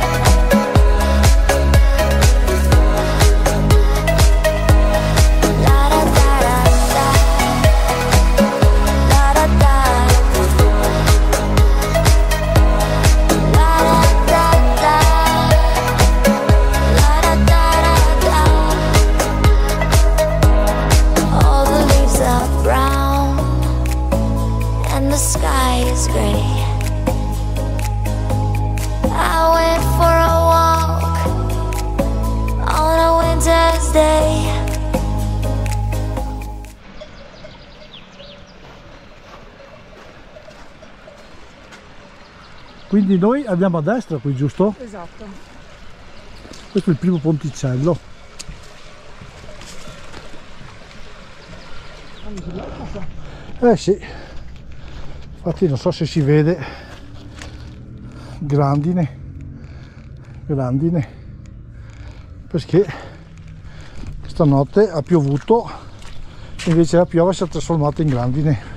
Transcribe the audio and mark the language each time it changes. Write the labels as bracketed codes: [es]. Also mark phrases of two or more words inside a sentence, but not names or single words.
[en] La da da da da, la da da, la da da da, la da da da. All the leaves are brown and the sky is gray. I went for a walk on a winter's day. [it] Quindi noi andiamo a destra qui, giusto? Esatto. Questo è il primo ponticello. Eh sì, infatti non so se si vede, grandine, perché stanotte ha piovuto, invece la pioggia si è trasformata in grandine.